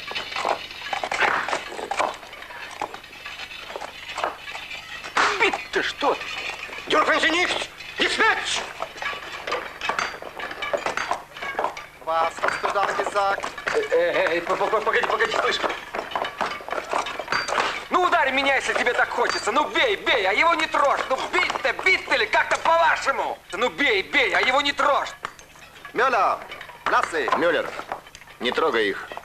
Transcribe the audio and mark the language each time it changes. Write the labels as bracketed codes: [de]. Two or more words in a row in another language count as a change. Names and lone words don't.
[ru] Bitte, что ты? [de] Dürfen Sie nicht! Ich nicht! Was hast du da gesagt? [ru] Погоди, слышь. Ну, ударь! ударь меня, если тебе так хочется. Ну бей, бей, а его не трожь. Ну бить-то или как-то по-вашему. Ну бей, бей, а его не трожь. Мюллер, Лассе. Мюллер, не трогай их.